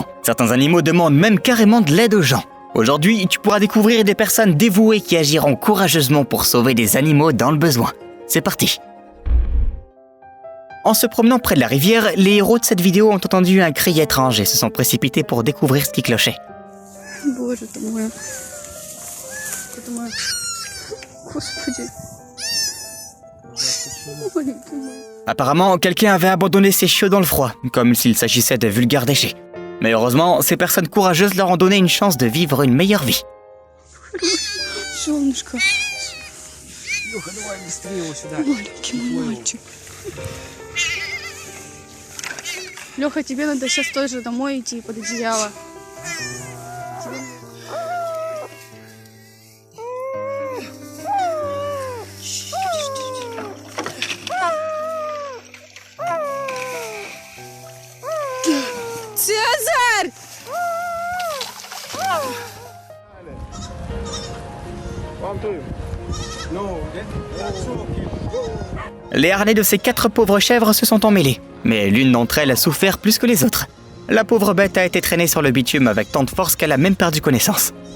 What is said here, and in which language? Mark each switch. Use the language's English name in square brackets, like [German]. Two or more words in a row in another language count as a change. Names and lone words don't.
[French] Certains animaux demandent même carrément de l'aide aux gens. Aujourd'hui, tu pourras découvrir des personnes dévouées qui agiront courageusement pour sauver des animaux dans le besoin. C'est parti! En se promenant près de la rivière, les héros de cette vidéo ont entendu un cri étrange et se sont précipités pour découvrir ce qui clochait. [Russian] Боже ты мой. Это мой. Господи. Маленький мой. [French] Apparemment, quelqu'un avait abandonné ses chiots dans le froid, comme s'il s'agissait de vulgaires déchets. Mais heureusement, ces personnes courageuses leur ont donné une chance de vivre une meilleure vie. [Russian] Солнышко. Лёха, давай быстрее его сюда. Маленький мой мальчик. Лёха, тебе надо сейчас тоже домой идти под одеяло. Цезарь! [French] Les harnais de ces 4 pauvres chèvres se sont emmêlés, mais l'une d'entre elles a souffert plus que les autres. La pauvre bête a été traînée sur le bitume avec tant de force qu'elle a même perdu connaissance.